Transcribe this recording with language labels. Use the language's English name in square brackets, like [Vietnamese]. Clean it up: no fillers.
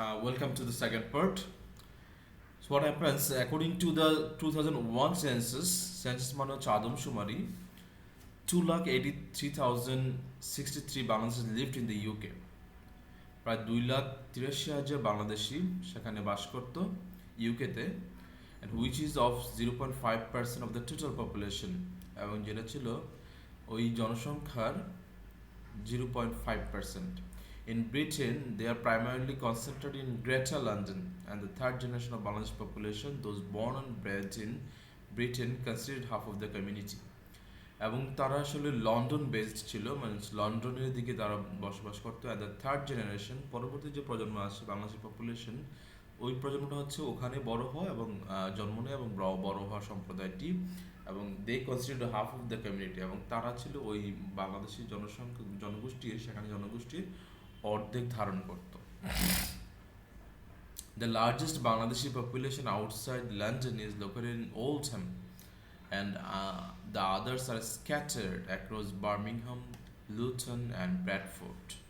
[English] Welcome to the second part. So what happens according to the 2001 census [Bangla] মানে হচ্ছে আদমশুমারি [English] 2,83,063 Bangladeshis lived in the UK. [Bangla] প্রায় 2,83,000 বাংলাদেশি সেখানে বাস করত ইউকেতে, [English] and which is of 0.5% of the total population, [Bangla] এবং যেটা ছিল ওই জনসংখ্যার 0.5%. [English] In Britain, they are primarily concentrated in Greater London, and the third generation of Bangladeshi population, those born and bred in Britain, constituted half of the community. [Bangla] এবং তারা আসলে London based ছিল, মানে লন্ডনের দিকে তারা বসবাস করতো। [English] and the third generation, [Bangla] পরবর্তী যে প্রজন্ম আসছে বাংলাদেশি পপুলেশন, ওই প্রজন্মটা হচ্ছে ওখানে বড় হয় এবং জন্ম নেয় এবং বড় হওয়া সম্প্রদায়টি, এবং [English] they consider half of the community, [Bangla] এবং তারা ছিল ওই বাংলাদেশি জনগোষ্ঠীর সেখানে জনগোষ্ঠীর অর্ধেক ধারণ করত। [English] The largest Bangladeshi population outside London is located in Oldham, and the others are scattered across Birmingham, Luton, and Bradford.